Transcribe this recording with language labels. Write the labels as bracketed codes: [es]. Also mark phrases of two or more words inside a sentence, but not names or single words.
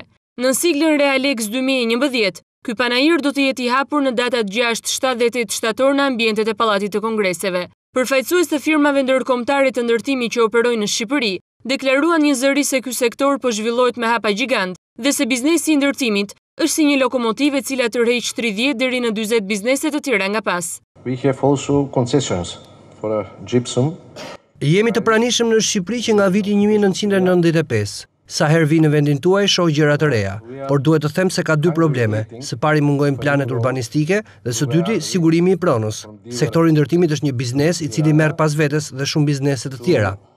[sq] Në siglën Realex 2011, ky panajër do të jetë i hapur në datat 6, 7 dhe 8 shtator në ambientet e Pallatit të Kongreseve. Përfaqësues të firmave ndërkombëtare të ndërtimit që operojnë në Shqipëri deklaruan një zëri se ky sektor po zhvillohet me hapa gjigant dhe se biznesi i ndërtimit është si një lokomotivë e cila tërheq 30 deri në 40 biznese të tjera nga pas. [en] We have also concessions for gypsum. [sq] Jemi të pranishëm në Shqipëri që nga viti 1995. Sa herë vi në vendin tuaj shoh gjëra të reja, por duhet të them se ka dy probleme. Së pari mungojnë planet urbanistike dhe së dyti sigurimi i pronës. Sektori i ndërtimit është një biznes i cili merr pas vetes dhe shumë biznese të tjera.